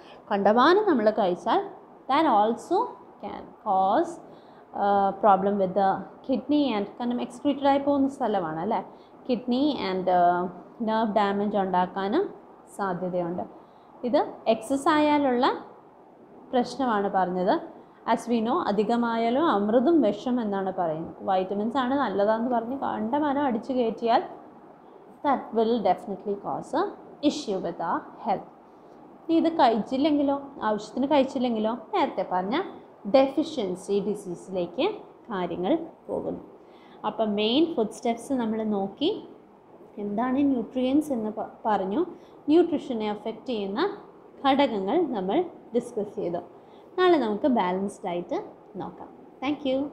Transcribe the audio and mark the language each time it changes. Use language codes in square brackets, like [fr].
[ml] കണ്ടമാനം നമ്മൾ കഴിച്ചാൽ [en] that also can cause problem with the kidney and, [ml] കാരണം എക്സ്ക്രീറ്റഡ് ആയി പോകുന്ന സ്ഥലമാണ് അല്ലേ, കിഡ്നി ആൻഡ് നെർവ് ഡാമേജ് ഉണ്ടാക്കാനും സാധ്യതയുണ്ട്. ഇത് എക്സസ് ആയാലുള്ള പ്രശ്നമാണ് പറഞ്ഞത്. [en] as we know, [ml] അധികമായാലും അമൃതും വിഷം എന്നാണ് പറയുന്നത്. വൈറ്റമിൻസ് ആണ് നല്ലതാണെന്ന് പറഞ്ഞ് കണ്ടമാനം അടിച്ചു കയറ്റിയാൽ [en] that will definitely cause a issue with our health. [ml] ഇത് കഴിച്ചില്ലെങ്കിലോ, ആവശ്യത്തിന് കഴിച്ചില്ലെങ്കിലോ, നേരത്തെ പറഞ്ഞ ഡെഫിഷ്യൻസി ഡിസീസിലേക്ക് കാര്യങ്ങൾ പോകുന്നു. അപ്പം മെയിൻ ഫുഡ് സ്റ്റെപ്സ് നമ്മൾ നോക്കി, എന്താണ് ന്യൂട്രിയൻസ് എന്ന് പറഞ്ഞു, ന്യൂട്രിഷനെ അഫക്റ്റ് ചെയ്യുന്ന ഘടകങ്ങൾ നമ്മൾ ഡിസ്കസ് ചെയ്തു. നാളെ നമുക്ക് ബാലൻസ്ഡ് ഡയറ്റ് നോക്കാം. [en] Thank you.